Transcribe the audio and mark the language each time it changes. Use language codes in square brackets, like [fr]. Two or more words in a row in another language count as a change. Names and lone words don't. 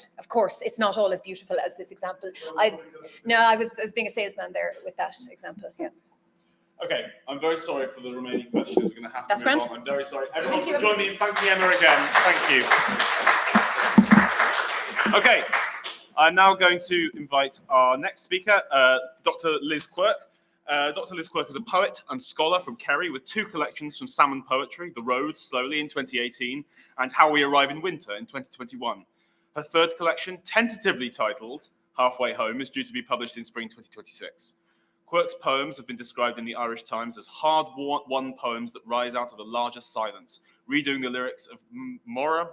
[en] Of course, it's not all as beautiful as this example. I was being a salesman there with that example. Yeah. Okay, I'm very sorry for the remaining questions. We're going to have to That's move grand. on. I'm very sorry. Everyone, Thank you. join me in thanking Emma again. Thank you. Okay, I'm now going to invite our next speaker, Dr. Liz Quirke. Dr. Liz Quirke is a poet and scholar from Kerry with 2 collections from Salmon Poetry, The Road, Slowly in 2018, and How We Arrive in Winter in 2021. Her 3rd collection, tentatively titled Halfway Home, is due to be published in spring 2026. Quirke's poems have been described in the Irish Times as hard-won poems that rise out of a larger silence, redoing the lyrics of Mora.